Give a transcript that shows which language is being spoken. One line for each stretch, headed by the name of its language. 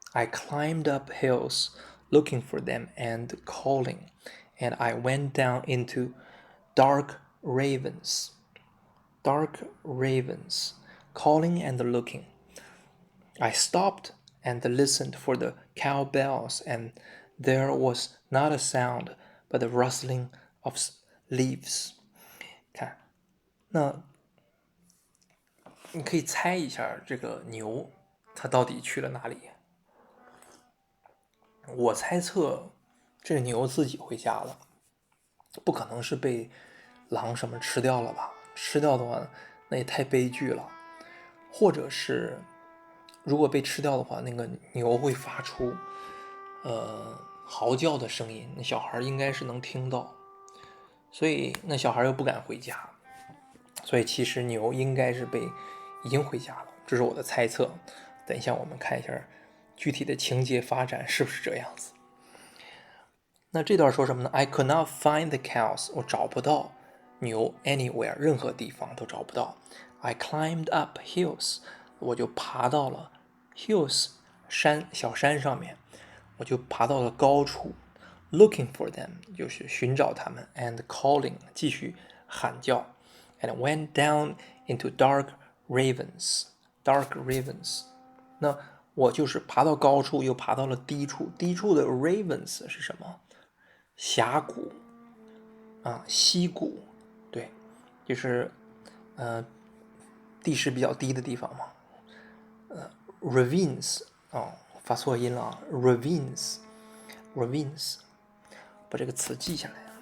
English: I climbed up hills looking for them and calling, and I went down into dark ravens. Dark ravens, calling and looking. I stopped and listened for the cowbells, and there was not a sound but the rustling of leaves.
Chinese: 看，那你可以猜一下这个牛它到底去了哪里？我猜测这个牛自己回家了，不可能是被狼什么吃掉了吧？吃掉的话，那也太悲剧了。或者是如果被吃掉的话，那个牛会发出嚎叫的声音，那小孩应该是能听到，所以那小孩又不敢回家，所以其实牛应该是已经回家了，这是我的猜测。等一下我们看一下具体的情节发展是不是这样子。那这段说什么呢？
English: I could not find the cows，
Chinese: 我找不到牛 anywhere， 任何地方都找不到。
English: I climbed up hills，
Chinese: 我就爬到了 hills 小山上面，我就爬到了高处。
English: Looking for them
Chinese: 就是寻找他们 ，
English: and calling
Chinese: 继续喊叫 ，
English: and went down into dark ravens。
Chinese: dark ravens， 那我就是爬到高处，又爬到了低处。低处的 ravens 是什么？峡谷啊，溪谷，对，就是地势比较低的地方嘛。 ravines 哦，发错音了啊 ，ravines，ravines， 把这个词记下来。